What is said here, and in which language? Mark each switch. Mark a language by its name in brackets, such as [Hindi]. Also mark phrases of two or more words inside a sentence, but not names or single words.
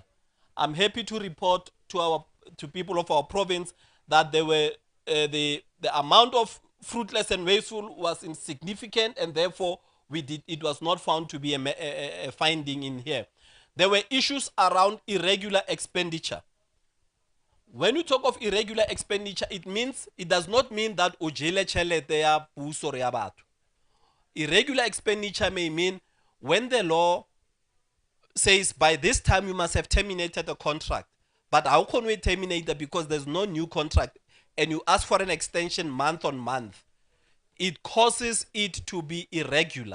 [English] I'm happy to report to people of our province that there were the amount of fruitless and wasteful was insignificant, and therefore it was not found to be a finding in here. There were issues around irregular expenditure. When you talk of irregular expenditure, it does not mean that [Tswana] ojele chelete ya puso re ya batho. [English] Irregular expenditure may mean when the law says by this time you must have terminated the contract, but how can we terminate that because there's no new contract, and you ask for an extension month on month, it causes it to be irregular.